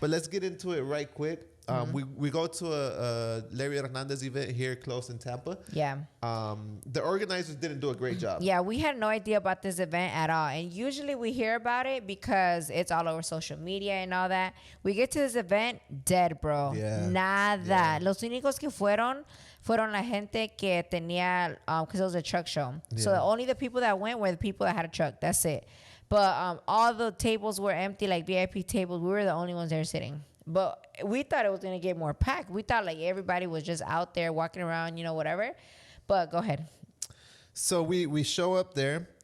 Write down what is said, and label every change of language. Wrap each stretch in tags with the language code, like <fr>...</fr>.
<en>But let's get into it right quick. We go to a Larry Hernandez event here close in Tampa. Yeah. The organizers didn't do a great job. Yeah, we had no idea about this event at all. And usually we hear about it because it's all over social media and all that. We get to this event, dead, bro. Yeah.</en> <es>Nada.</es> <en>Yeah.</en> <es>Los únicos que fueron la gente que tenía,</es> <en>because it was a truck show. Yeah. So only the people that went were the people that had a truck. That's it. But all the tables were empty, like VIP tables. We were the only ones there sitting. But we thought it was going to get more packed. We thought like everybody was just out there walking around, whatever. But go ahead. So we show up there.</en>